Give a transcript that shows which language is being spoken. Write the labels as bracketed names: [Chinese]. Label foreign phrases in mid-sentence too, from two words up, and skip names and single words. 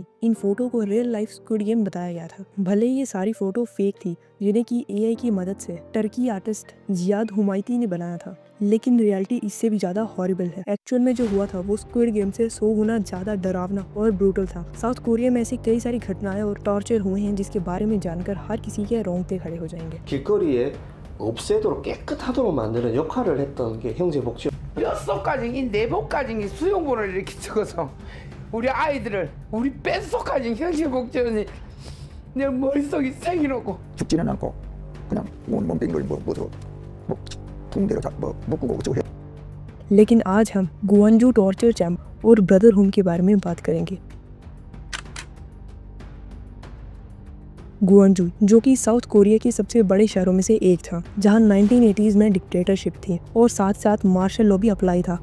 [Hindi] इन फोटो को [English] real life [Hindi] स्क्विड गेम बताया गया था। भले ही ये सारी फोटो फेक थी, जिन्हें की एआई की मदद से टर्की आर्टिस्ट जियाद हुमायती ने बनाया था, लेकिन रियलिटी इससे भी ज्यादा हॉरिबल है। एक्चुअल में जो हुआ था वो स्क्विड गेम से 100 गुना ज्यादा डरावना और ब्रूटल था। साउथ कोरिया में ऐसी कई सारी घटनाएं और टॉर्चर हुए हैं, जिसके बारे में जानकर हर किसी के रोंगटे खड़े हो जाएंगे। [Korean] 길거리에 없애도록 깨끗하도록 만드는 역할을 했던 게 형제 복지. 뼛속까지 이 내복까지 이 수용본을 이렇게 찍어서 우리 아이들을 우리 뼛속까지 형제 복지원이 내 머릿속이 새기놓고 죽지는 않고 그냥 몸빙글 붕대로 묶고 어쩌고 해. [Hindi] लेकिन आज हम गुआंजू [English] torture chamber [Hindi] और ब्रदर होम के बारे में बात करेंगे। गुआंजू, जो कि साउथ कोरिया के सबसे बड़े शहरों में से एक था, जहां 1980s में डिक्टेटरशिप थी और साथ साथ [English] martial law [Hindi] भी अप्लाई था।